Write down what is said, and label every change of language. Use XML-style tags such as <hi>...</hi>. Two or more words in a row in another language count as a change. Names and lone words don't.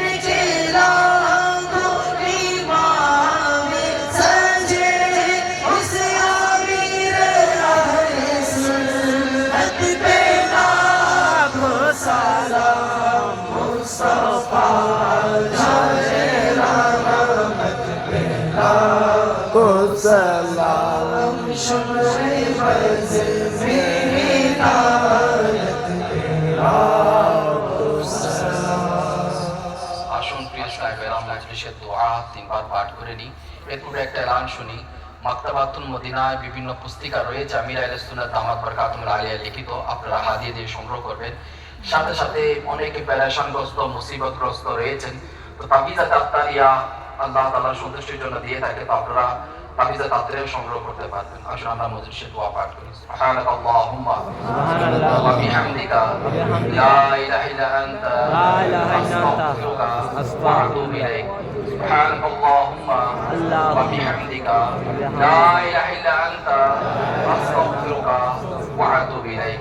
<ur>کے لاکھوں ایمان سجے اس امیر اہل سنت پہ لاکھوں سلام مصطفیٰ جائے رحمت پہ لاکھوں سلام شمع بز میری ہدایت پہ لاکھوں سلام</ur> <bn>আসুন প্রিয় সাহেবেরা মজলিসের দোয়া তিনবার পাঠ করে নিই। এরপরে একটা এলান শুনি। মাকতাবাতুল মদিনায় বিভিন্ন পুস্তিকা রয়েছে আমির আহলে সুন্নাত দামাত বরকাতুল আলিয়া লিখিত, আপনারা হাদিয়া দিয়ে সংগ্রহ করবেন। সাথে সাথে অনেকে পেরেশানগ্রস্ত মুসিবতগ্রস্ত রয়েছেন, তো তাবিজাত আত্তারিয়া আল্লাহ তাআলার সন্তুষ্টির জন্য দিয়ে থাকে, তো আপনারা তাবিজাত আত্তারিয়া সংগ্রহ করতে পারবেন। আসুন আমরা মজলিসের দোয়া পাঠ করি।</bn> <ar>سبحانك اللهم وبحمدك لا إله إلا أنت أستغفرك وأتوب إليك. سبحانك اللهم وبحمدك لا إله إلا أنت أستغفرك وأتوب إليك.</ar>